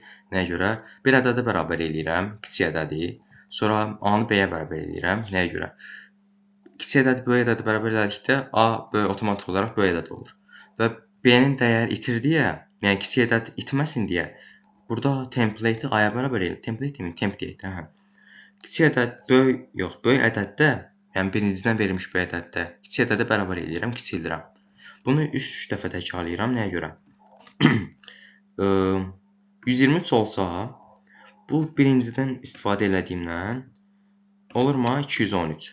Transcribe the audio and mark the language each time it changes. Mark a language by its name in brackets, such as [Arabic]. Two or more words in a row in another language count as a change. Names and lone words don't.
[Azerbaijani] Nəyə görə? Bir ədədə bərabər eləyirəm. Kiçik ədədi. Sonra A-nı B-yə bərabər eləyirəm. Nəyə görə? Kiçik ədədi böyük ədədi bərabər elədikdə A böyük avtomatik olaraq böyük ədəd olur. Və B-nin dəyər itir deyə, yəni kiçik ədəd itməsin deyə, burada template-i A-ya bərabər eləyir. Template demək, temp deyək də. Kiçik ədəd böyük ədəddə, yəni birincidən verilmiş böyük ədəddə kiçik ədədə bərabər eləyirəm, kiçildirəm. Bunu 3 dəfə təkrarlayıram. Nəyə görə? 123 olsa, bu birincidən istifadə elədiyimdən olurmu 213.